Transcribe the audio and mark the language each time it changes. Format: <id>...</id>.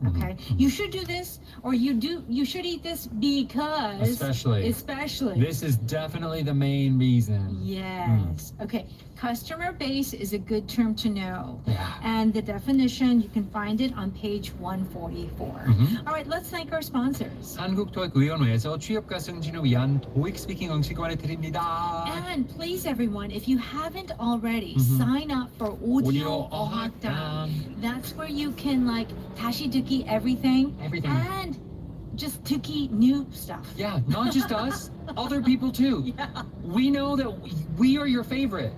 <en>Okay, you should do this, or you should eat this because Especially. especially. This is definitely the main reason. Yes. Okay. Customer base is a good term to know. Yeah. And the definition, you can find it on page 144. All right, let's thank our sponsors.</en> <ko>한국토익의원회에서 취업과 승진을 위한 토익 스피킹 응시권을 드립니다.</ko> <en>And please, everyone, if you haven't already, sign up for</en> <ko>오디오</ko> <en>Audio 어학당.</en> <ko>어학당.</ko> <en>That's where you can like</en> <ko>다시 듣기</ko> <en>everything. Everything. And just</en> <ko>듣기</ko> <en>new stuff. Yeah, not just us, other people too. Yeah. We know that we are your favorite.</en>